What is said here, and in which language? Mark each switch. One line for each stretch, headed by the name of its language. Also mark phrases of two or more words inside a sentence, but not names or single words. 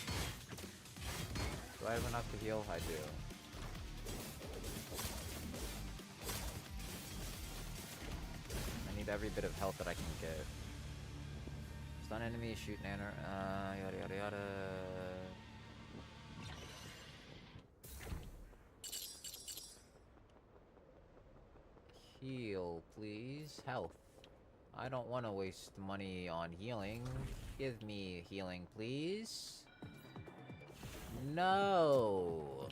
English: Do I have enough to heal? I do. I need every bit of health that I can get. Stun enemy, shoot nanner, yada yada yada. Heal, please. Health. I don't want to waste money on healing. Give me healing, please. No.